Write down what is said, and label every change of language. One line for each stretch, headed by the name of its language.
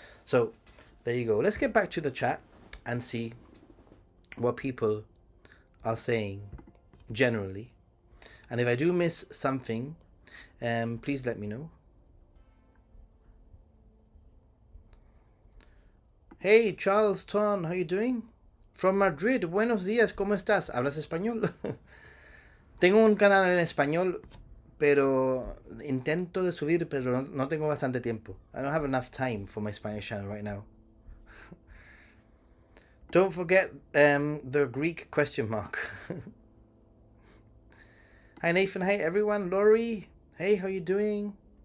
English: So there you go. Let's get back to the chat and see what people are saying generally, and if I do miss something, please let me know. Hey, Charles Ton, how you doing? From Madrid,
Spanish: buenos días, ¿cómo estás? ¿Hablas español? Tengo un canal en español, pero intento de subir, pero no tengo bastante tiempo.
English: I don't have enough time for my Spanish channel right now. Don't forget the Greek question mark. Hi Nathan, hey everyone, Laurie, hey, how you doing?